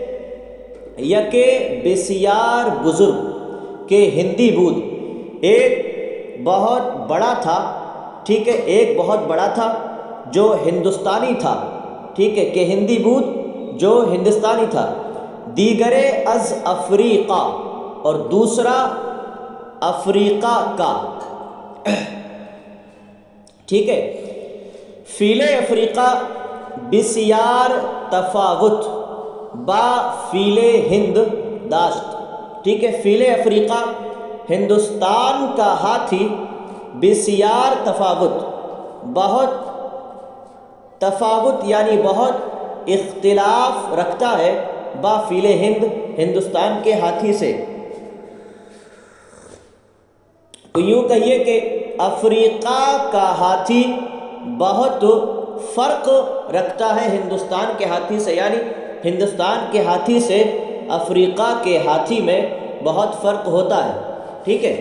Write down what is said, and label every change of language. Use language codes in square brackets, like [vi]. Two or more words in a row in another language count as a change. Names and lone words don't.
[fa] یکے بسیار بزرگ کہ ہندی بود، [ur] ایک بہت بڑا تھا، ٹھیک ہے، ایک بہت بڑا تھا جو ہندوستانی تھا، ٹھیک ہے، [fa] کہ ہندی بود [ur] جو ہندوستانی تھا، [fa] دیگرے از افریقہ [ur] اور دوسرا افریقہ کا، ٹھیک ہے۔ [fa] فیل افریقہ بسیار تفاوت، با فیل ہند داشت، [ur] ٹھیک ہے، [fa] فیل افریقہ [ur] ہندوستان کا ہاتھی [fa] بسیار تفاوت، [ur] بہت تفاوت یعنی بہت اختلاف رکھتا ہے، [fa] با فیل ہند [ur] ہندوستان کے ہاتھی سے۔ تو یوں کہیے کہ افریقہ کا ہاتھی بہت فرق رکھتا ہے ہندوستان کے ہاتھی سے، یعنی ہندوستان کے ہاتھی سے افریقہ کے ہاتھی میں بہت فرق ہوتا ہے، ٹھیک ہے۔